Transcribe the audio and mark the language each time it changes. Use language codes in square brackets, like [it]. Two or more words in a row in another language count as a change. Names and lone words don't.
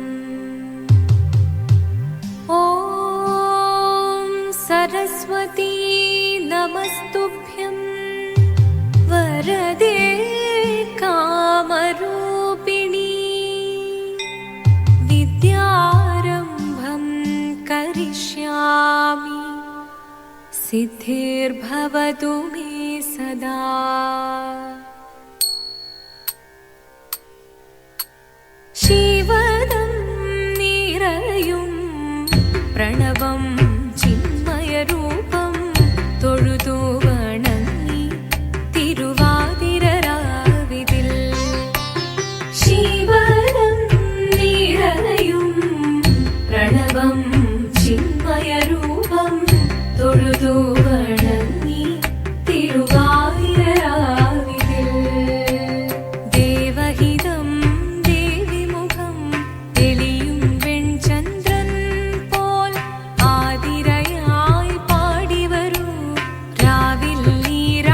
[sa] ॐ सरस्वती नमस्तुभ्यं वरदे कामरूपिणी विद्यारम्भं करिष्यामि सिद्धिर्भवतु मे सदा. [ml] ശിവദം നിറയും പ്രണവം ചിന്മയരൂപം തൊഴുതു വണങ്ങി തിരുവാതിരരാവിതിൽ ശിവദം നിറയും പ്രണവം ചിന്മയരൂപം തൊഴുതു വണങ്ങി തിരുവാതിരരാവിതിൽ ദേവഹിതം ദേവിമുഖം തെളിയും വെൺചന്ദ്രൻ പോൽ ആതിരയായി പാടിവരൂ രാവിൽ നീ